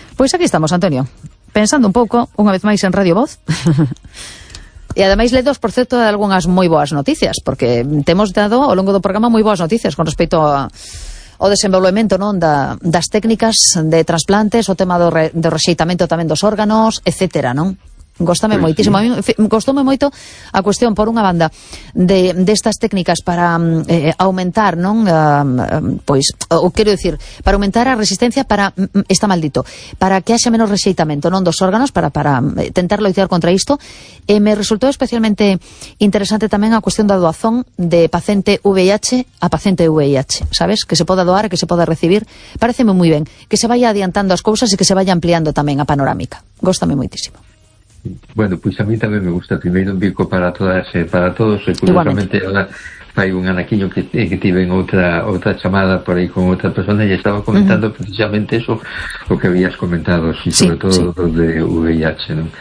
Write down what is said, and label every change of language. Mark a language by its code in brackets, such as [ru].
[es] Pues aquí estamos, Antonio. Pensando un poco, una vez más, en Radio Voz. Y además le dos, por cierto, de algunas muy buenas noticias, porque te hemos dado, a lo largo del programa, muy buenas noticias con respecto a, [gl] o desenvolvemento, [es] ¿no?, [gl] das técnicas de trasplantes, o tema do rexeitamento tamén dos órganos, [es] etcétera, ¿no? [gl] Gostame moitísimo. Sí. A mí gostoume moito a cuestión, por unha banda, destas técnicas para aumentar, non? Pois, o quero dicir, para aumentar a resistencia para, está maldito, para que haxa menos rexeitamento, non, dos órganos, para tentar loitear contra isto. Me resultou especialmente interesante tamén a cuestión da doazón de paciente VIH a paciente VIH, sabes? Que se poda doar e que se poda recibir. Pareceme moi ben que se vaya adiantando as cousas e que se vaya ampliando tamén a panorámica. Gostame moitísimo. [es] Bueno, pues a mí también me gusta. Primero un pico para todas, para todos. Curiosamente, ahora hay un anaquiño que tiene otra llamada por ahí con otra persona y estaba comentando precisamente eso, lo que habías comentado, sí, sobre todo lo de VIH, ¿no?